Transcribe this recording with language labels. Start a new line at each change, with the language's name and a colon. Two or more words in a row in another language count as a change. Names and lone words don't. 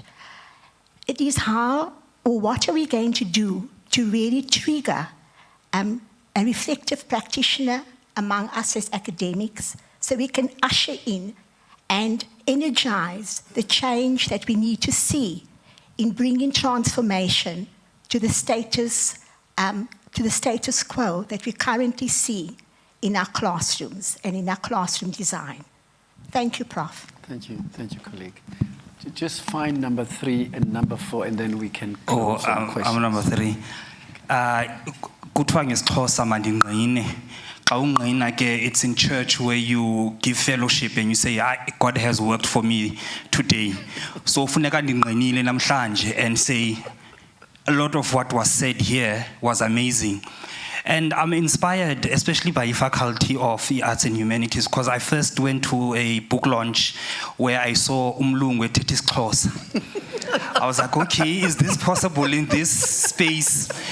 English: It is how or what are we going to do to really trigger a reflective practitioner among us as academics so we can usher in and energize the change that we need to see in bringing transformation to the status quo that we currently see in our classrooms and in our classroom design. Thank you, Prof. Thank you, colleague. Just find number 3 and number 4, and then we can close some questions. I'm number 3.
Xhosa: Kuthiwa ngesixhosa mandingqine. Xa ungqina ke,
English: it's in church where you give fellowship and you say, God has worked for me today. So
Xhosa: funeka ndingqinile namhlanje
English: and say, a lot of what was said here was amazing. And I'm inspired, especially by the faculty of the Arts and Humanities, because I first went to a book launch where I saw Umlungwe Titis Xhosa. I was like, okay, is this possible in this space?